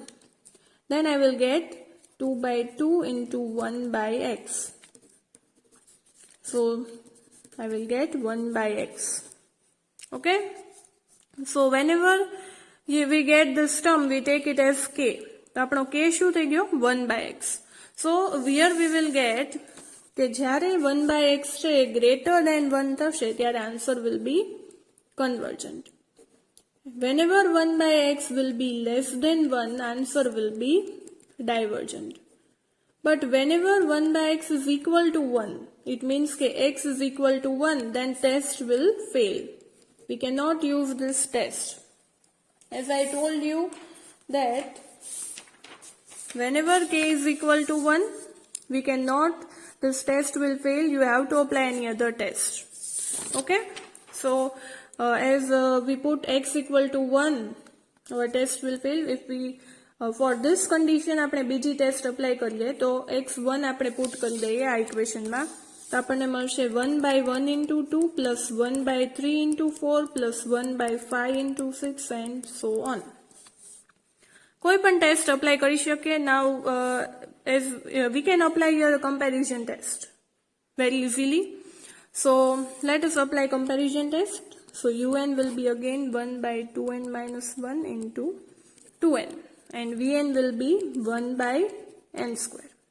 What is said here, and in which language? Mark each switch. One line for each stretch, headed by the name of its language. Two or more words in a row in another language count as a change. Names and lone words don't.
English: Then I will get 2 by 2 into 1 by x. So I will get 1 by x. Okay. So whenever we get this term, we take it as k.
Gujarati: તો આપણો k શું થઈ ગયો 1/x.
English: so here we will get
Gujarati: કે જ્યારે 1/x છે એ
English: greater than 1
Gujarati: થશે ત્યારે
English: answer will be convergent. Whenever 1/x will be less than 1, answer will be divergent. But whenever 1/x is equal to 1, it means that x is equal to 1, then test will fail. We cannot use this test. As I told you that whenever k is equal to 1, we cannot, this test will fail. You have to apply any other test. Okay? So, as we put x equal to 1, our test will fail. If we for this condition
Gujarati: આપણે બીજી ટેસ્ટ અપ્લાય કરીએ તો x1 આપણે પુટ કરી દઈએ આ ઇક્વેશનમાં તો આપણને મળશે
English: 1/1 into 2 plus 1/3 into 4 plus 1/5 into 6 and so on.
Gujarati: કોઈ પણ ટેસ્ટ અપ્લાય કરી શકીએ.
English: Now as we can apply here a comparison test very easily. So let us apply comparison test. So un will be again 1/2n minus 1 into 2n. And Vn will be 1/n square.